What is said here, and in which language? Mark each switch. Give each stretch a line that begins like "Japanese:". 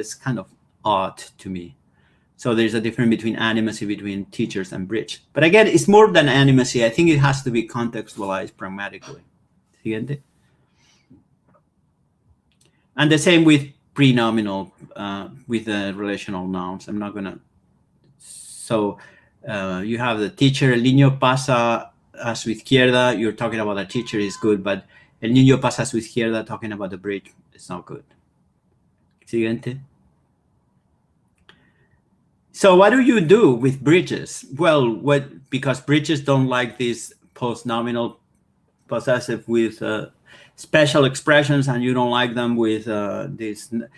English: It's kind of odd to me. So there's a difference between animacy between teachers and bridge. But again, it's more than animacy. I think it has to be contextualized pragmatically.
Spanish: Siguiente.
English: And the same with pre-nominal with the relational nouns. I'm not going to. So you have the teacher,
Spanish: el niño pasa a su izquierda.
English: You're talking about a teacher is good, but
Spanish: el niño pasa a su izquierda,
English: talking about the bridge, it's not good.
Spanish: Siguiente.
English: So what do you do with bridges? Well, because bridges don't like these post-nominal possessive with special expressions, and you don't like them with this.